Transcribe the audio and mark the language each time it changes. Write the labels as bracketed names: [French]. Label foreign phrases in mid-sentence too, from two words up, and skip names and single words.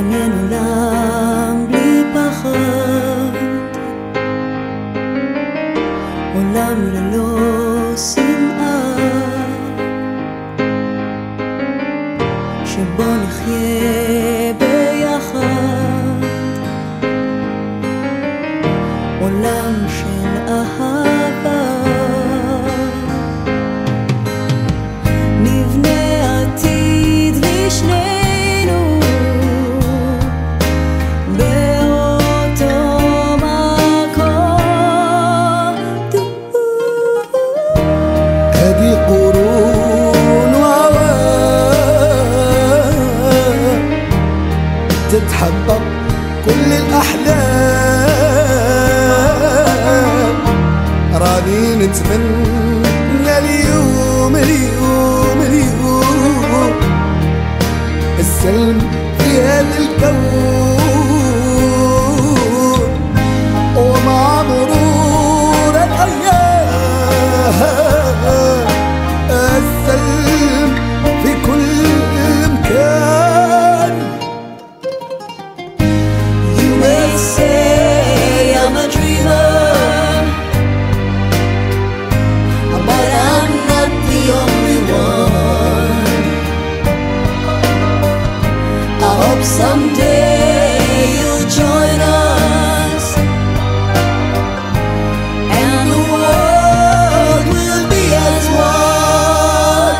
[Hebrew] דמיין עולם בלי פחד, עולם ללא שנאה, שבו נחיה ביחד, עולם של אהבה. נבנה עתיד לשנינו באותו מקום. [Arabic] هذه قرون وأوان تتحقق كل الأحلام، راني نتمنى اليوم السلم في هذا الكون، ومع مرور الأيام السلم في كل مكان. [English] You may say I'm a dreamer, but I'm not the only one. I hope someday you'll join us, and the world will be as one.